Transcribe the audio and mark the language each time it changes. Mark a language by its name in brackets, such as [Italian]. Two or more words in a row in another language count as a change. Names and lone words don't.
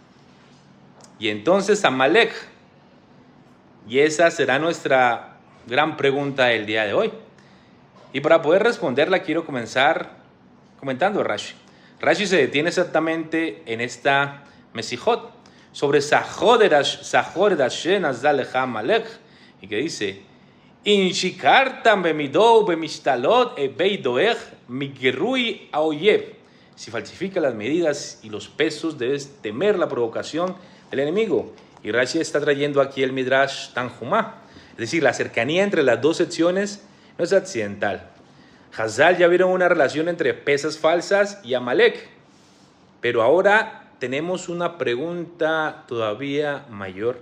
[Spanish] Y entonces Amalek, y esa será nuestra gran pregunta del día de hoy. Y para poder responderla quiero comenzar comentando a Rashi. Rashi se detiene exactamente en esta Mesijot sobre [Hebrew] זכור את אשר עשה לך עמלק, [Spanish] y que dice, [Hebrew] אם שיקרתם במדות ובמשקלות היה דואג מגרוי האויב. [Spanish] Si falsifica las medidas y los pesos, debes temer la provocación del enemigo. Y Rashi está trayendo aquí el Midrash Tanjumá. Es decir, la cercanía entre las 2 secciones no es accidental. Hazal ya vieron una relación entre pesas falsas y Amalek. Pero ahora tenemos una pregunta todavía mayor.